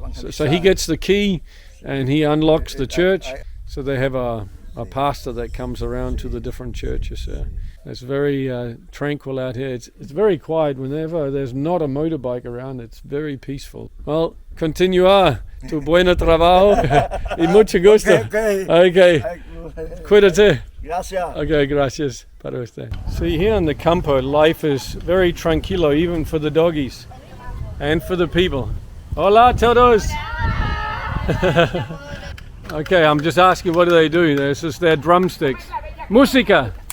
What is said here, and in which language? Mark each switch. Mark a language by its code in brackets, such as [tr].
[en] So he gets the key and he unlocks the church. So they have a pastor that comes around to the different churches. It's very tranquil out here. It's very quiet. Whenever there's not a motorbike around, it's very peaceful. [es] Well, continua tu buen trabajo y mucho gusto. Okay. Cuídate. Gracias. Okay, gracias para usted. [en] See, here in the campo, life is very tranquilo, even for the doggies and for the people. [es] Hola todos. [en] Okay, I'm just asking, what do they do? This is their drumsticks. Música.